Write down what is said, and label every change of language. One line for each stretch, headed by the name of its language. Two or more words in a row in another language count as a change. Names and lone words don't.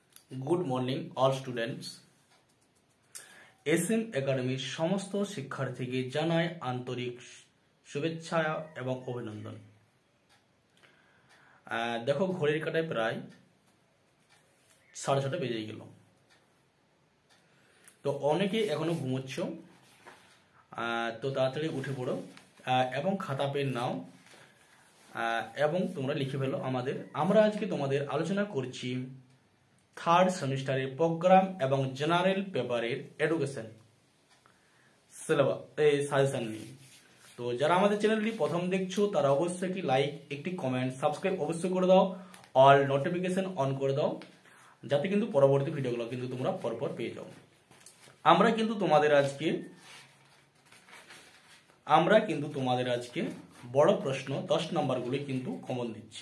English: Good morning all students
Bangla: এসএম একাডেমী সমস্ত শিক্ষার্থী কে জানায় আন্তরিক শুভেচ্ছা এবং অভিনন্দন। দেখো ঘড়ির কাঁটায় প্রায় 6:30 বেজে গেল তো অনেকে এখনো ঘুমোচ্ছো তো তাড়াতাড়ি উঠে পড়ো এবং খাতা পেন নাও এবং তোমরা লিখে ফেলো। আমরা আজকে তোমাদের আলোচনা করছি
English: third semester program
Bangla: এবং
English: general paper education syllabus suggestion
Bangla: নিয়ে। तो যারা আমাদের চ্যানেলটি প্রথম দেখছো তারা অবশ্যই একটি লাইক, একটি কমেন্ট, সাবস্ক্রাইব অবশ্যই করে দাও,
English: all notification
Bangla: অন করে দাও যাতে কিন্তু পরবর্তী ভিডিওগুলো কিন্তু তোমরা পরপর পেয়ে যাও। আমরা কিন্তু তোমাদের আজকে বড় প্রশ্ন 10 নাম্বারগুলো কিন্তু কমন দিচ্ছি।